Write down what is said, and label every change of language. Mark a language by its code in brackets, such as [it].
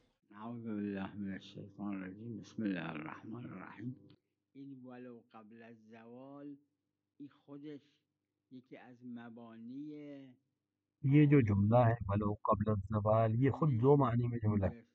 [ar] أعوذ بالله من الشیطان الرجیم. بسم الله الرحمن الرحیم. [fa] این [ar] ولو قبل الزوال [fa] این خودش یکی از مبانی [ur] یہ جو جملہ ہے [ar] ولو قبل الزوال، [ur] یہ خود دو معنی میں جملہ ہے۔